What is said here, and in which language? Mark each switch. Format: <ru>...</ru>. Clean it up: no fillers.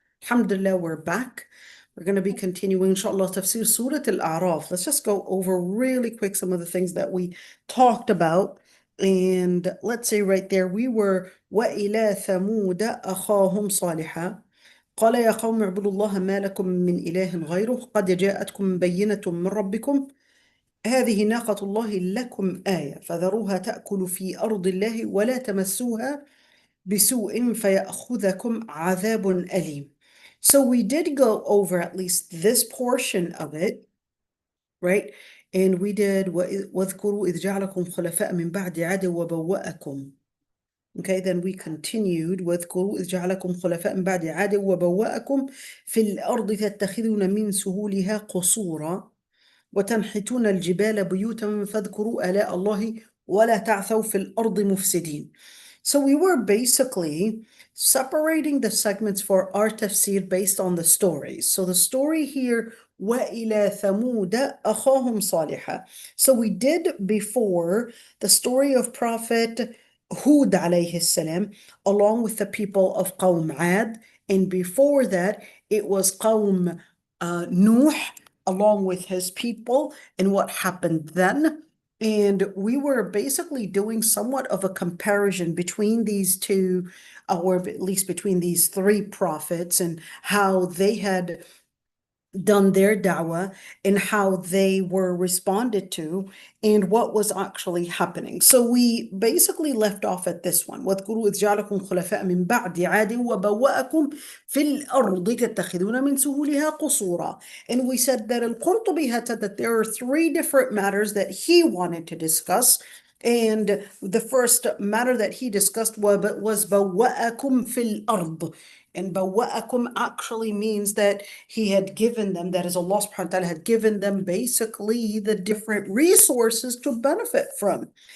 <en>Alhamdulillah, we're back. We're going to be continuing, inshallah, Tafseer Surah Al-Araf. Let's just go over really quick some of the things that we talked about. And let's say right there, we were</en> <ar>وَإِلَى ثَمُودَ أَخَاهُمْ صَالِحًا قال يا قوم اعبدوا الله ما لكم من إله غيره قد جاءتكم بينة من ربكم هذه ناقة الله لكم آية فذروها تأكل في أرض الله ولا تمسوها بسوء فيأخذكم عذاب أليم.</ar> <en>So we did go over at least this portion of it, right? And we did</en> <ar>واذكروا إذ جعلكم خلفاء من بعد عاد وبوأكم.</ar> <en>Okay, then we continued</en> <ar>واذكروا إذ جعلكم خلفاء من بعد عاد وبوأكم في الأرض تتخذون من سهولها قصورا وتنحتون الجبال بيوتا فاذكروا آلاء الله ولا تعثوا في الأرض مفسدين.</ar> <en>So we were basically separating the segments for our tafsir based on the stories. So the story here,</en> <ar>وَإِلَى ثَمُودَ أَخَاهُمْ صَالِحًا.</ar> <en>So we did before the story of Prophet Hud alayhi salam, along with the people of Qawm Ad, and before that it was Qawm Nuh, along with his people and what happened then. And we were basically doing somewhat of a comparison between these two, or at least between these three prophets, and how they had done their da'wah and how they were responded to and what was actually happening. So we basically left off at this one.</en> <ar>واذكروا إذ جعلكم خلفاء من بعد عاد وبوأكم في الأرض تتخذون من سهولها قصورا.</ar> <en>And we said that al-Qurtubi had said that there are three different matters that he wanted to discuss. And the first matter that he discussed was</en> <ar>بوأكم في الأرض.</ar> <en>And bawa'akum actually means that he had given them, that is Allah subhanahu wa ta'ala had given them basically the different resources to benefit from.</en>